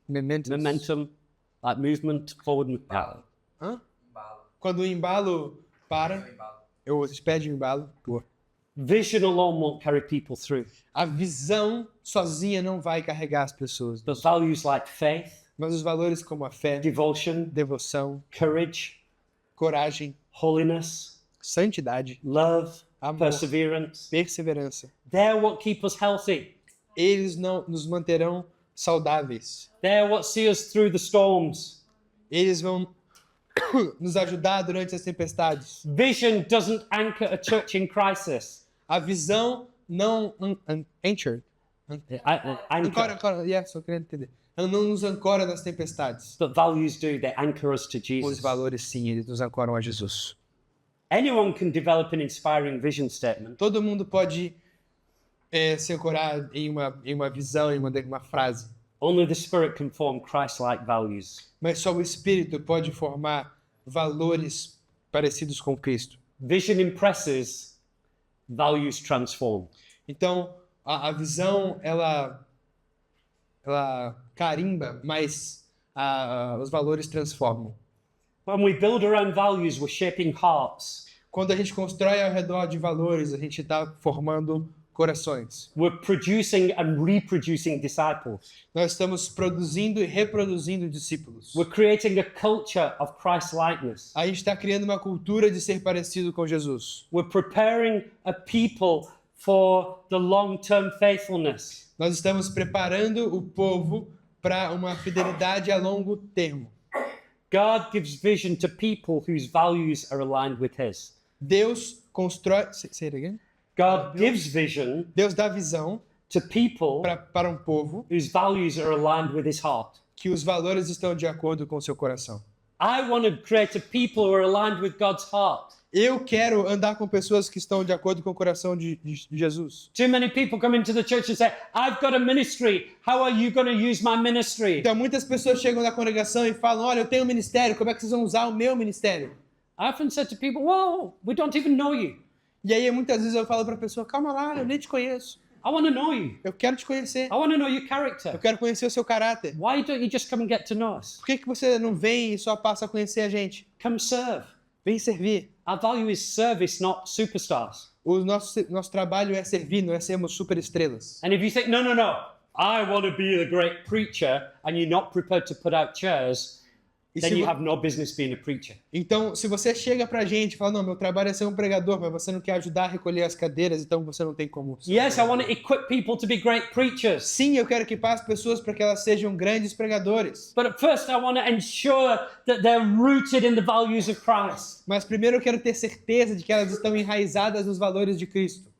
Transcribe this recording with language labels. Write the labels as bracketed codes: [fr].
[en] Momentum, like movement, forward. Hã? [pt] Quando o embalo para, vocês pedem o embalo. [en] Vision alone won't carry people through. [pt] A visão sozinha não vai carregar as pessoas, [en] But values like faith, [pt] mas os valores como a fé, [en] devotion, [pt] devoção, [en] courage, [pt] coragem, [en] holiness, [pt] santidade, [en] love, [pt] amor, [en] perseverance, [pt] perseverança, [en] they're what keep us healthy. [pt] eles não nos manterão saudáveis. [en] They're what see us through the storms. [pt] Eles vão nos ajudar durante as tempestades. [en] Vision doesn't anchor a church in crisis. [pt] A visão não anchor. Ancora, só querendo entender. Ela não nos ancora nas tempestades. [en] But values do, they anchor us to [pt] Os [en] Jesus. [pt] valores, sim, eles nos ancoram a Jesus. [en] Anyone can develop an inspiring vision statement, [pt] Todo mundo pode se ancorar em uma visão, em uma frase. [en] only the Spirit can form Christ-like values. [pt] Mas só o Espírito pode formar valores parecidos com Cristo. [en] Vision impresses, values transform. [pt] Então, a visão, ela carimba, mas os valores transformam. [en] When we build around values, we're shaping hearts. [pt] Quando a gente constrói ao redor de valores, a gente está formando corações. [en] We're producing and reproducing disciples. [pt] Nós estamos produzindo e reproduzindo discípulos. [en] We're creating a culture of Christ-likeness. [pt] A gente está criando uma cultura de ser parecido com Jesus. [en] We're preparing a people for the long-term faithfulness. [pt] Nós estamos preparando o povo para uma fidelidade a longo termo. [en] God gives vision to people whose values are aligned with His. [pt] Deus constrói... [en] Say it again. God gives vision [pt] Deus dá visão [en] to people [pt] para um povo [en] whose values are aligned with His heart. [pt] que os valores estão de acordo com o seu coração. [en] I want to create a people who are aligned with God's heart. [pt] Eu quero andar com pessoas que estão de acordo com o coração de Jesus. [en] Too many people come into the church and say, I've got a ministry. How are you going to use my ministry? [pt] Então muitas pessoas chegam na congregação e falam, olha, eu tenho um ministério, como é que vocês vão usar o meu ministério? [en] I often said to people, whoa, we don't even know you. [pt] E aí muitas vezes eu falo para a pessoa, calma lá, eu nem te conheço. [en] I want to know you. [pt] Eu quero te conhecer. [en] I want to know your [pt] Eu [en] character. [pt] quero conhecer o seu caráter. [en] Why don't you just come and get to know us? [pt] Por que você não vem e só passa a conhecer a gente? [en] Come serve. [pt] Vem servir. [en] Our value is service, not superstars. [pt] O nosso trabalho é servir, não é sermos super estrelas. [en] And if you think, no, I want to be the great preacher, and you're not prepared to put out chairs, [pt] E [en] then [pt] se [en] you [pt] vo- [en] have no business being a preacher. [pt] Então, se você chega pra gente e fala, não, meu trabalho é ser um pregador, mas você não quer ajudar a recolher as cadeiras, então você não tem como. ser um [en] Yes, I [pt] pregador. [en] want to equip people to be great preachers. [pt] Sim, eu quero equipar as pessoas para que elas sejam grandes pregadores. [en] But at first, I want to ensure that they're rooted in the values of Christ. [pt] Mas primeiro eu quero ter certeza de que elas estão enraizadas nos valores de Cristo.